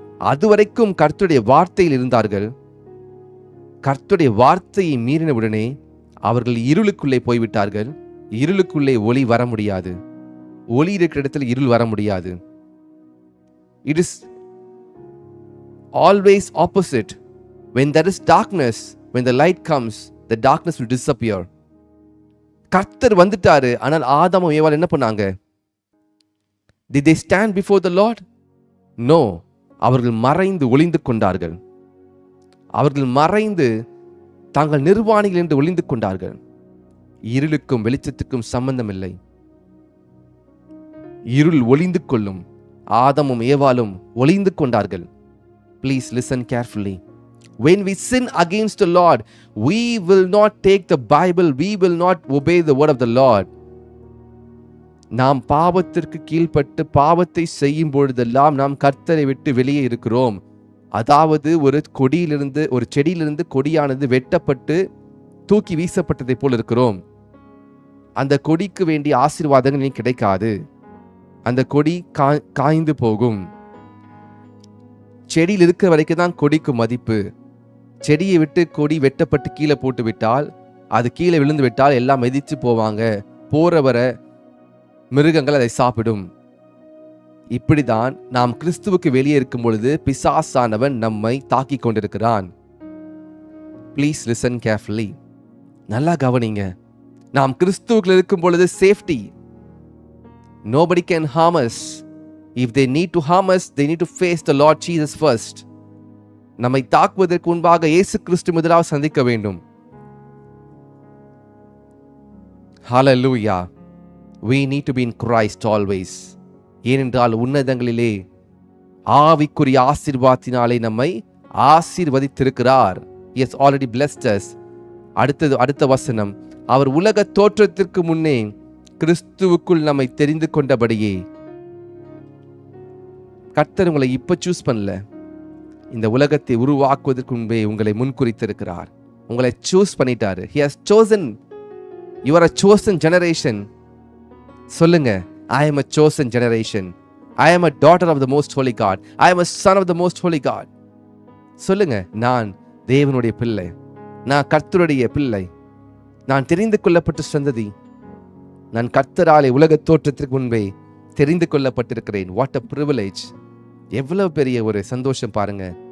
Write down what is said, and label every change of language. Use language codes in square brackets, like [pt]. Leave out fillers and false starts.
[ta] அதுவரைக்கும் கர்த்தருடைய வார்த்தையில் இருந்தார்கள். கர்த்தருடைய வார்த்தையை மீறினவுடனே அவர்கள் இருளுக்குள்ளே போய்விட்டார்கள். இருளுக்குள்ளே ஒளி வர முடியாது. ஒளி இருக்கிற இடத்துல இருள் வர முடியாது. [en] It is always opposite. When there is darkness, when the light comes, the darkness will disappear. [ta] கர்த்தர் வந்துட்டாரு. ஆனால் ஆதாமும் ஏவாள் என்ன பண்ணாங்க? [en] Did they stand before the Lord? [ta] No. அவர்கள் மறைந்து ஒளிந்து கொண்டார்கள். அவர்கள் மறைந்து தாங்கள் நிர்வாணிகள் என்று ஒளிந்து கொண்டார்கள். இருளுக்கும் வெளிச்சத்துக்கும் சம்பந்தம் இல்லை. இருள் ஒளிந்து கொள்ளும். ஆதாமும் ஏவாளும் ஒளிந்து கொண்டார்கள். [en] Please listen carefully. When we sin against the Lord, we will not take the Bible, we will not obey the word of the Lord. [ta] நாம் பாவத்திற்கு கீழ்ப்பட்டு பாவத்தை செய்யும் பொழுதெல்லாம் நாம் கர்த்தரை விட்டு வெளியே இருக்கிறோம். அதாவது ஒரு செடியிலிருந்து கொடியானது வெட்டப்பட்டு தூக்கி வீசப்பட்டதை போல் இருக்கிறோம். அந்த கொடிக்கு வேண்டிய ஆசீர்வாதங்கள் கிடைக்காது. அந்த கொடி காய்ந்து போகும். செடியில் இருக்கிற வரைக்கும் தான் கொடிக்கு மதிப்பு. செடியை விட்டு கொடி வெட்டப்பட்டு கீழே போட்டு விட்டால், அது கீழே விழுந்து விட்டால் எல்லாம் மிதிச்சு போவாங்க. போறவர மிருகங்கள் அதை சாப்பிடும். இப்படிதான் நாம் கிறிஸ்துவுக்கு வெளியே இருக்கும் பொழுது பிசாசானவன் நம்மை தாக்கி கொண்டிருக்கிறான். [en] Please listen carefully. [ta] நல்லா கவனிங்க. நாம் கிறிஸ்துவுக்குள் இருக்கும் பொழுது safety. [en] Nobody can harm us. If they need to harm us, they need to face the Lord Jesus first. [ta] நம்மை தாக்குவதற்கு முன்பாக இயேசு கிறிஸ்து முதலாவது சந்திக்க வேண்டும். [en] Hallelujah. We need to be in Christ always. [ta] ஏனென்றால் உன்னதங்களிலே ஆவிக்குரிய ஆசீர்வாதத்தினாலே நம்மை ஆசீர்வதித்திருக்கிறார். [en] He has already blessed us. [ta] அடுத்த வசனம், அவர் உலக தோற்றத்திற்கு முன்னே கிறிஸ்துவுக்குள் நம்மை தெரிந்து கொண்டபடியே. கர்த்தர் உங்களை இப்ப சூஸ் பண்ணல, இந்த உலகத்தை உருவாக்குவதற்கு முன்பே உங்களை முன்குறித்திருக்கிறார். உங்களை சூஸ் பண்ணிட்டாரு. [en] He has chosen. You are a chosen generation. சொல்லுங்க, I am a chosen generation. I am a daughter of the most holy God. I am a son of the most holy God. [ta] சொல்லுங்க, நான் தேவனுடைய பிள்ளை, நான் கர்த்தருடைய பிள்ளை, நான் தெரிந்து கொள்ளப்பட்ட சந்ததி, நான் கர்த்தராலே உலக தோற்றத்திற்கு முன்பே தெரிந்து கொள்ளப்பட்டிருக்கிறேன். [en] What a privilege! [ta] எவ்வளவு பெரிய ஒரு சந்தோஷம் பாருங்க.